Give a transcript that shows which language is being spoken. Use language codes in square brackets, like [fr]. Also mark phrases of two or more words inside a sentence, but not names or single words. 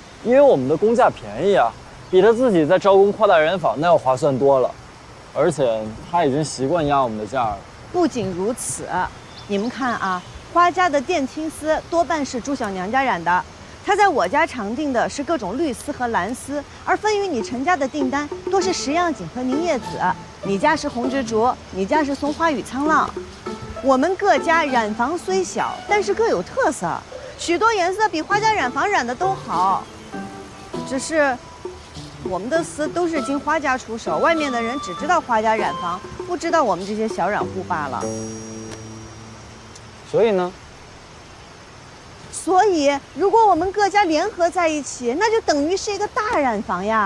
[zh] 因為我們的工價便宜啊。比他自己在招工擴大染坊那要划算多了，而且他已經習慣壓我們的價了。不僅如此，你們看啊，花家的靛青絲多半是朱小娘家染的，她在我家常訂的是各種綠絲和藍絲，而分於你陳家的訂單多是石樣錦和凝葉紫，你家是紅蜘蛛，你家是松花與蒼浪。我們各家染坊雖小，但是各有特色，許多顏色比花家染坊染的都好，只是我們的絲都是經花家出手，外面的人只知道花家染坊，不知道我們這些小染戶罷了。所以呢？所以，如果我們各家聯合在一起，那就等於是一個大染坊呀。